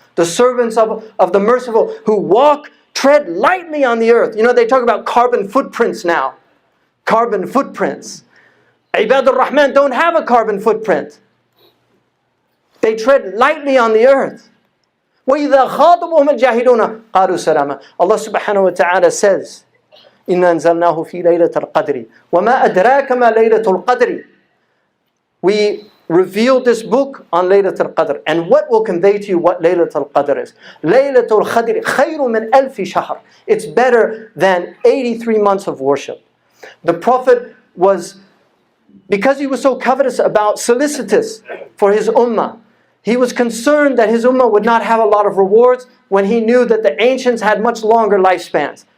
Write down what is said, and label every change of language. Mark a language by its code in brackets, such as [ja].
[en] The servants of the merciful who tread lightly on the earth. You know, they talk about carbon footprints now. Carbon footprints. Ibad al-Rahman don't have a carbon footprint. They tread lightly on the earth. [ar] وَإِذَا خَاطَبُهُمُ الْجَاهِلُونَ قَالُوا سَلَامًا. [en] Allah subhanahu wa ta'ala says, [ar] إِنَّا أَنزَلْنَاهُ فِي لَيْلَةِ الْقَدْرِ وَمَا أَدْرَاكَ مَا لَيْلَةُ الْقَدْرِ. [en] We revealed this book on Laylat al-Qadr. And what will convey to you what Laylat al-Qadr is? [ar] Laylat al-Qadr خَيْرٌ مِنْ أَلْفِ شَهْرٍ. [en] It's better than 83 months of worship. The Prophet was, because he was so covetous about, solicitous for his ummah, he was concerned that his ummah would not have a lot of rewards when he knew that the ancients had much longer lifespans.